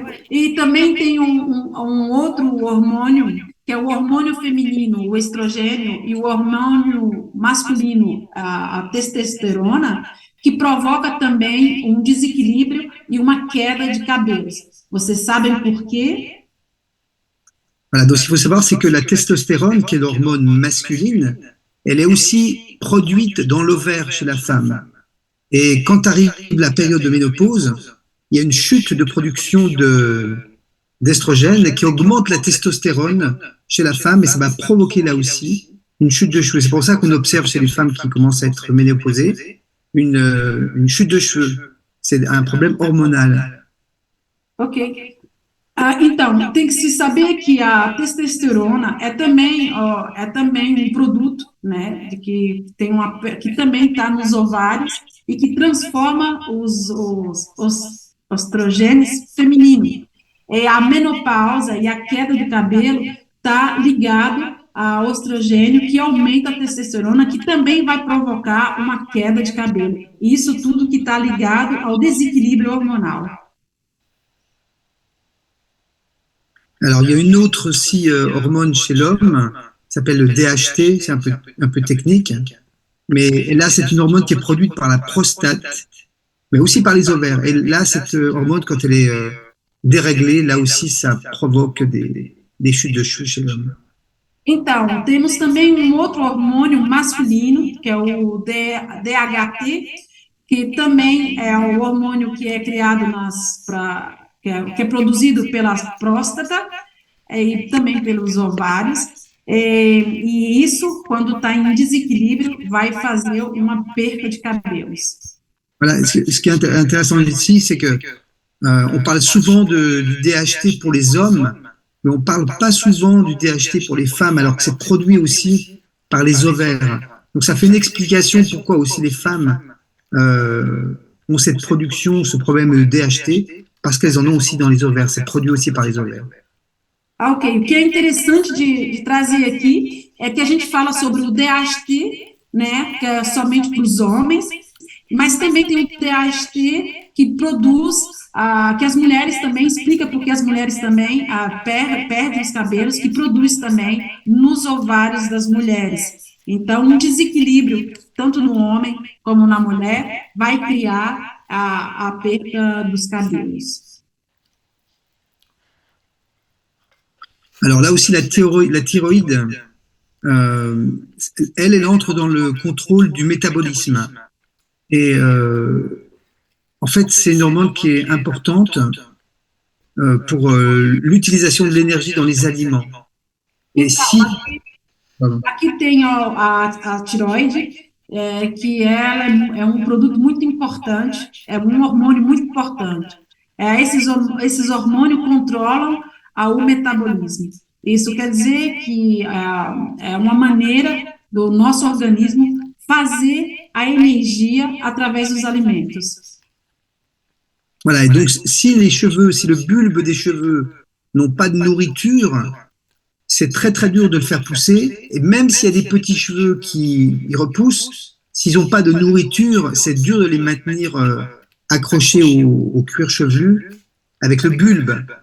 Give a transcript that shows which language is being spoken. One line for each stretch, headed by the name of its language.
Portuguese: E também tem outro hormônio, que é o hormônio feminino, o estrogênio, e o hormônio masculino, a testosterona, que provoca também um desequilíbrio e uma queda de cabelos. Vocês sabem por quê?
French: Voilà, donc ce qu'il faut savoir, c'est que la testostérone, qui est l'hormone masculine, elle est aussi produite dans l'ovaire chez la femme. Et quand arrive la période de ménopause, il y a une chute de production d'estrogène qui augmente la testostérone chez la femme et ça va provoquer là aussi une chute de cheveux. C'est pour ça qu'on observe chez les femmes qui commencent à être ménopausées une chute de cheveux. C'est un problème hormonal. Ok.
Portuguese: Então, tem que se saber que a testosterona é também um produto, né, de que que também está nos ovários e que transforma os estrogênios femininos. A menopausa e a queda do cabelo está ligado ao estrogênio que aumenta a testosterona, que também vai provocar uma queda de cabelo. Isso tudo que está ligado ao desequilíbrio hormonal.
French: Alors, il y a une autre aussi hormone chez l'homme, qui s'appelle le DHT, c'est un peu technique, mais là, c'est une hormone qui est produite par la prostate, mais aussi par les ovaires. Et là, cette hormone, quand elle est déréglée, là aussi, ça provoque des chutes de cheveux chez l'homme.
Portuguese: Então, temos também outro hormônio masculino, que é o DHT, que também é um hormônio que é criado que é produzido pela próstata e também pelos ovários, e isso, quando está em desequilíbrio, vai fazer uma perca de cabelos.
French: Voilà, ce qui est intéressant ici, c'est que on parle souvent du DHT pour les hommes, mais on ne parle pas souvent du DHT pour les femmes, alors que c'est produit aussi par les ovaires. Donc ça fait une explication pourquoi aussi les femmes ont cette production, ce problème de DHT, parce qu'elles en ont aussi dans les ovaires, c'est produit aussi par les ovaires.
Portuguese: Ok, o que é interessante de trazer aqui é que a gente fala sobre o DHT, né, que é somente para os homens, mas também tem o DHT que produz, que as mulheres também, explica porque as mulheres também perdem os cabelos, que produz também nos ovários das mulheres. Então, um desequilíbrio, tanto no homem como na mulher, vai criar a perda dos cabelos.
French: Alors là aussi, la thyroïde, elle entre dans le contrôle du métabolisme. Et en fait, c'est une hormone qui est importante pour l'utilisation de l'énergie dans les aliments. Et si...
Portuguese: Aqui tem a tiroide, que ela é um produto muito importante, é um hormônio muito importante. Esses hormônios controlam o metabolismo. Isso quer dizer que é uma maneira do nosso organismo fazer a energia através dos alimentos.
French: Voilà, et donc si le bulbe des cheveux n'ont pas de nourriture, c'est très très dur de le faire pousser, et même s'il y a des petits cheveux qui repoussent, s'ils n'ont pas de nourriture, c'est dur de les maintenir accrochés au cuir chevelu avec le bulbe.